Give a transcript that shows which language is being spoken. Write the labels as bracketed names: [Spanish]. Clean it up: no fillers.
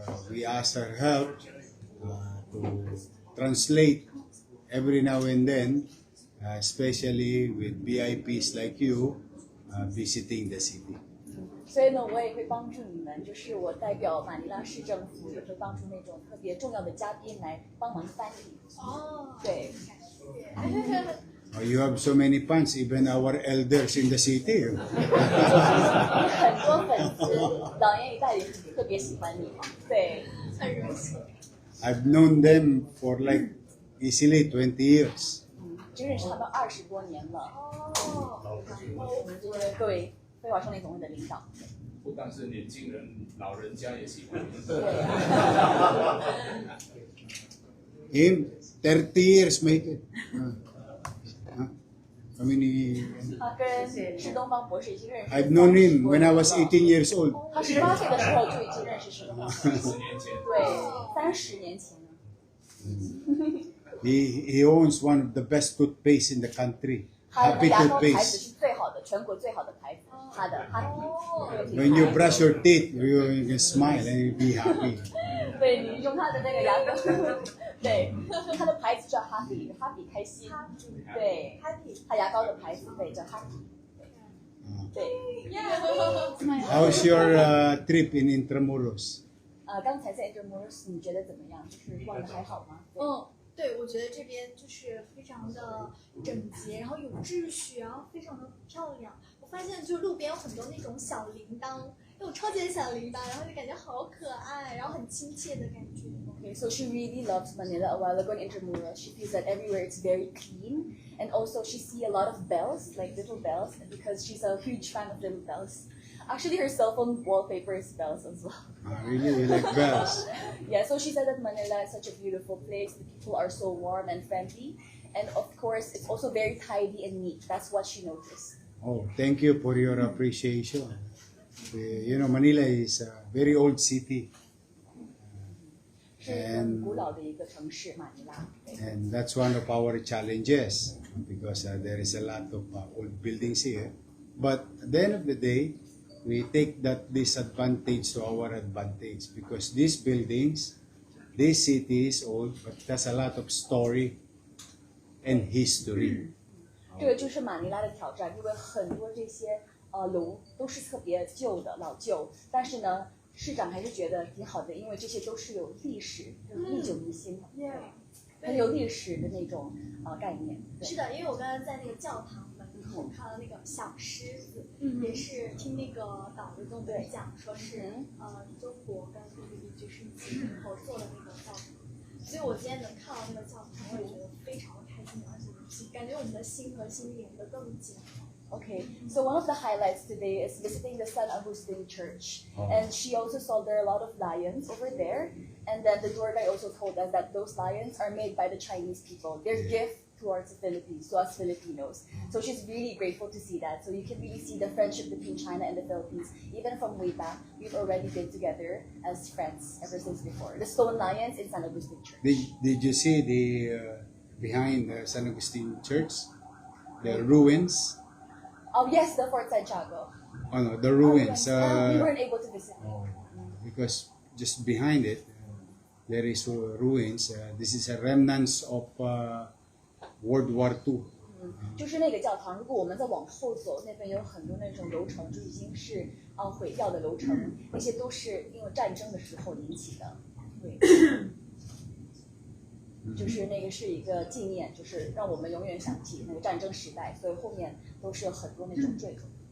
[English] We asked her help to translate every now and then, especially with VIPs like you visiting the city. [Chinese] 所以呢，我也会帮助你们，就是我代表马尼拉市政府，也会帮助那种特别重要的嘉宾来帮忙翻译。哦，对。 [English] You have so many fans, even our elders in the city. [Chinese] 很多粉丝，老年一代也特别喜欢你嘛。对，很荣幸。 [English] I've known them for like easily 20 years. [Chinese] 就认识他们20多年了。哦，我们就是各位非华少年总会的领导。不但是年轻人，老人家也喜欢。 [English] Him, 30 years make it. How many? [Chinese] 他跟施东方博士已经认识。 [English] I've known him when I was 18 years old. [Chinese] 他18岁的时候就已经认识施东方博士。 10年前，对，30年前。 [English] He owns one of the best toothpaste in the country. [Chinese] 他的 [English] Happy [Chinese] 牙膏牌子 [English] toothpaste. [Chinese] 是最好的，全国最好的牌子。他的 Happy。 [English] When you brush your teeth, you can smile and you be happy. [Chinese] 对，你用他的那个牙膏，对，他的牌子叫 Happy 开心。对 ，Happy， 他牙膏的牌子对叫 Happy。对。 [English] How's your trip in Intramuros? [Chinese] 刚才在 Intramuros 你觉得怎么样？就是逛的还好吗？对，我觉得这边就是非常的整洁，然后有秩序，然后非常的漂亮。我发现就路边有很多那种小铃铛，那种超级的小铃铛，然后就感觉好可爱，然后很亲切的感觉。 [English] Okay, so she really loves Manila. A while ago in Intramuros, she feels that everywhere it's very clean, and also she see a lot of bells, like little bells, because she's a huge fan of little bells. Actually, her cell phone wallpaper is bells as well. Really, you like bells? Yeah, so she said that Manila is such a beautiful place. The people are so warm and friendly, and of course, it's also very tidy and neat. That's what she noticed. Oh, thank you for your appreciation. You know, Manila is a very old city. [Chinese] 是很古老的一个城市，马尼拉。 [English] And that's one of our challenges because there is a lot of old buildings here. But at the end of the day, we take that disadvantage to our advantage because these buildings, this city is old, but there's a lot of story and history. [Chinese] 这个就是马尼拉的挑战，因为很多这些楼都是特别旧的、老旧，但是呢，市长还是觉得挺好的，因为这些都是有历史、历久弥新的，很有历史的那种概念。对是的，因为我刚刚在那个教堂门口看到那个小狮子，也是听那个导游跟我们讲，说是中国跟菲律宾就是一起合作的那个教堂，所以我今天能看到那个教堂，我也觉得非常的开心，而且感觉我们的心和心连得更紧。 [English] Okay, so one of the highlights today is visiting the San Agustin Church, and she also saw there are a lot of lions over there, and then the tour guide also told us that those lions are made by the Chinese people. Their gift towards the Philippines, to us Filipinos. So she's really grateful to see that. So you can really see the friendship between China and the Philippines, even from way back. We've already been together as friends ever since before. The stone lions in San Agustin Church. Did you see the behind the San Agustin Church, the ruins? Oh yes, the Fort Santiago. Oh no, the ruins. We weren't able to visit. Because just behind it, there is ruins. This is a remnants of World War II. [Chinese] 就是那个教堂，如果我们再往后走，那边有很多那种楼层，就已经是毁掉的楼层，那些都是因为战争的时候引起的。对，就是那个是一个纪念，就是让我们永远想起那个战争时代，所以后面都是有很多那种坠楼。